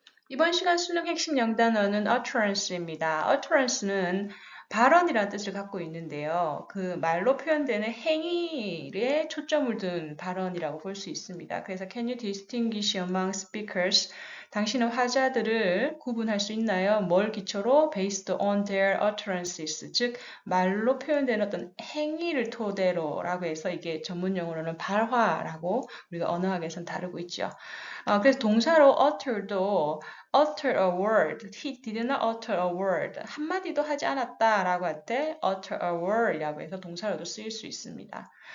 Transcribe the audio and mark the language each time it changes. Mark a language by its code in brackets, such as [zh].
[ko] 이번 시간 수능 핵심 영단어는 utterance입니다. utterance는 발언이라는 뜻을 갖고 있는데요. 그 말로 표현되는 행위에 초점을 둔 발언이라고 볼 수 있습니다. 그래서 [en] can you distinguish among speakers? [ko] 당신은 화자들을 구분할 수 있나요? 뭘 기초로? [en] based on their utterances. [ko] 즉, 말로 표현되는 어떤 행위를 토대로라고 해서 이게 전문 용어로는 발화라고 우리가 언어학에서는 다루고 있죠. 그래서 동사로 utter도 [en] utter a word, he did not utter a word, [ko] 한마디도 하지 않았다라고 할 때 utter a word이라고 해서 동사로도 쓰일 수 있습니다.